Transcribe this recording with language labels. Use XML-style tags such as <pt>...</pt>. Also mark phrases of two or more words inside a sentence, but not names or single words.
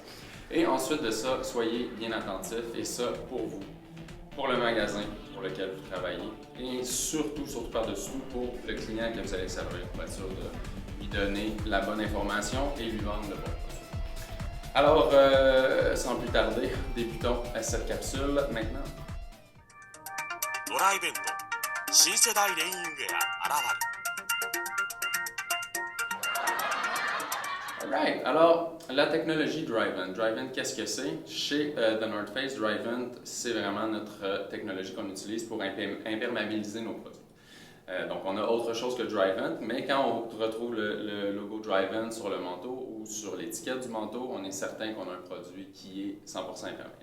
<fr>Et ensuite de ça, soyez bien attentifs et ça pour vous, pour le magasin pour lequel vous travaillez et surtout par-dessus tout pour le client que vous allez servir pour être sûr de lui donner la bonne information et lui vendre le bon produit. Alors, sans plus tarder, débutons à cette capsule maintenant.</fr> <ja>ドライベント新世代レインウェア現る</ja> <fr>Alright, alors la technologie Dryvent. Dryvent, qu'est-ce que c'est? Chez The North Face, Dryvent, c'est vraiment notre technologie qu'on utilise pour imperméabiliser nos produits. Donc on a autre chose que Dryvent, mais quand on retrouve le logo Dryvent sur le manteau ou sur l'étiquette du manteau, on est certain qu'on a un produit qui est 100% imperméable.</fr>